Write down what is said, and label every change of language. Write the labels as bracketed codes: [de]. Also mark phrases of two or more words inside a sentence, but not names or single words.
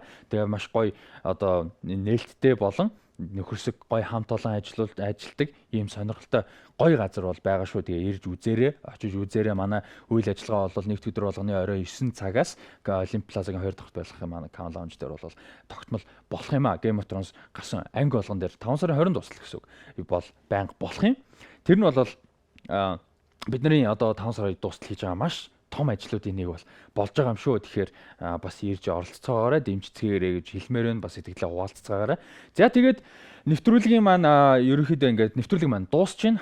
[mn] Тэгээ маш гоё одоо нээлттэй болон нөхөрсөг гой хамт олон ажилтдаг ийм сонирхолтой гой газар бол байгаа шүү. Тэгээ ирж үзээрэй, очиж үзээрэй. Манай үйл ажиллагаа бол нэгд өдөр болгоны орой 9 цагаас Олимп Плазагийн 2 дахь байх юм манай Can Lounge дээр бол тогтмол болох юм а. Game of Thrones гарсан анги болгон дээр 5 сарын 20-нд дуслах гэсэн үг бол байнга болох юм. Тэр нь бол бидний одоо 5 сарын дуустал хийж байгаа маш том ажлуудын нэг бол болж байгаа юм шүү. Тэгэхээр бас ирж оролцоогоорой, дэмжицгээгээрэй гэж хэлмээр байна. Бас итгэлээ хуваалццаагаарай. За тэгээд нэвтрүүлгийн маань ерөнхийдөө ингээд нэвтрүүлэг маань дуусч байна.